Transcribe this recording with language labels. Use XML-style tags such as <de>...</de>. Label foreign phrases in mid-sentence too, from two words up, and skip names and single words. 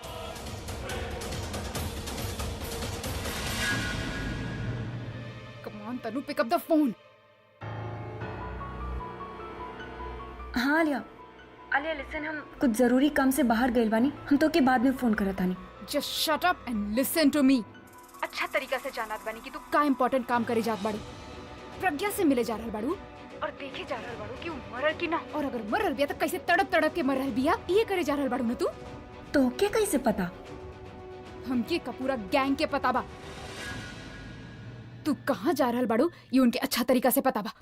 <en>come on Tanu, pick up the phone.</en> <bho>हाँ आलिया, आलिया लिसन, हम कुछ जरूरी काम से बाहर गए बानी, हम तो के बाद में फोन करत तानी।</bho> <en>just shut up and listen to me.</en> <bho>अच्छा तरीका से जानत बानी कि तू का इम्पोर्टेंट काम करे जात बाड़ी। प्रज्ञा से मिले जा रहल बाड़ू और देखे जा रहल बाड़ू कि उ मरल की ना, और अगर मरल बिया तो कैसे तड़प तड़प के मरल बिया, ये करे जा रहल बाड़ू ना तू। तो क्या कैसे पता? हमके का पूरा गैंग के पता बा। तू कहाँ जा रहल बाड़ू ये उनके अच्छा तरीका से पता बा।</bho>